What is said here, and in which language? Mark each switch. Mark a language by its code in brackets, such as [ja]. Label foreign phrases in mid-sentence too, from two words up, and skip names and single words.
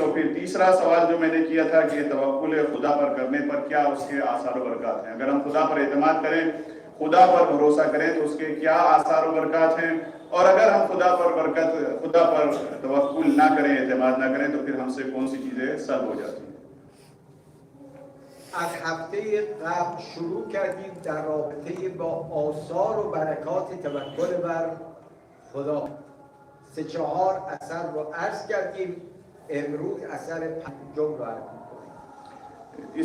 [ur] اور پھر تیسرا سوال جو میں نے کیا تھا کہ توکل خدا پر کرنے پر کیا اس کے آثار و برکات ہیں. اگر ہم خدا پر اعتماد کریں, خدا پر بھروسہ کریں تو اس کے کیا آثار و برکات ہیں, اور اگر ہم خدا پر توکل نہ کریں, اعتماد نہ کریں تو پھر ہم سے کون سی چیزیں سلب ہو جاتی ہیں. [fa] از هفته قبل شروع کردیم در رابطه با آثار و برکات توکل بر خدا. 3-4 اثر رو عرض کردیم, امروز اثر پنجم رو عرض می‌کنیم.